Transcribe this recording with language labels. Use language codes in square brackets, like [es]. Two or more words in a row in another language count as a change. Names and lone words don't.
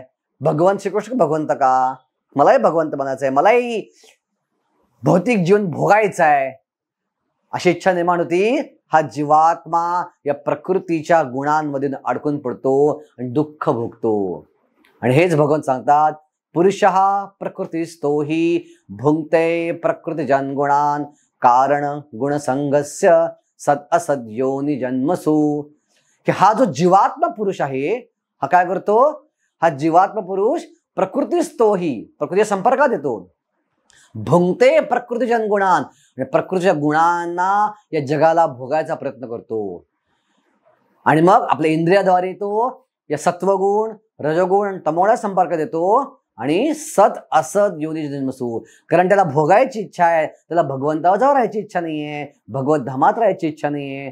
[mr] भगवंत श्रीकृष्ण भगवंत का, मलाही भगवंत बनायचं आहे, मलाही भौतिक जीवन भोगायचं आहे, अशी इच्छा निर्माण होती. हा जीवात्मा या प्रकृतीच्या गुणांमध्ये अडकून पडतो आणि दुःख भोगतो. आणि हेच भगवंत सांगतात, [sa] पुरुषः प्रकृतिस्थो हि भुंक्ते प्रकृतिजन गुणान कारण गुणसंगस्य सद असद योनी जन्मसु. [mr] की हा जो जीवात्मा पुरुष आहे हा काय करतो, हा जीवात्मा पुरुष [sa] प्रकृतिस्थो हि [mr] प्रकृतीच्या संपर्कात येतो, [sa] भुंक्ते प्रकृतिजन गुणान, [mr] प्रकृतीच्या गुणांना या जगाला भोगायचा प्रयत्न करतो. आणि मग आपल्या इंद्रियाद्वारे तो या सत्वगुण, रजोगुण आणि तमोगुणा संपर्कात येतो आणि [sa] सत असत योनी जन्मसू. [mr] कारण त्याला भोगायची इच्छा आहे, त्याला भगवंतावर राहायची इच्छा नाहीये, भगवत धामात राहायची इच्छा नाहीये.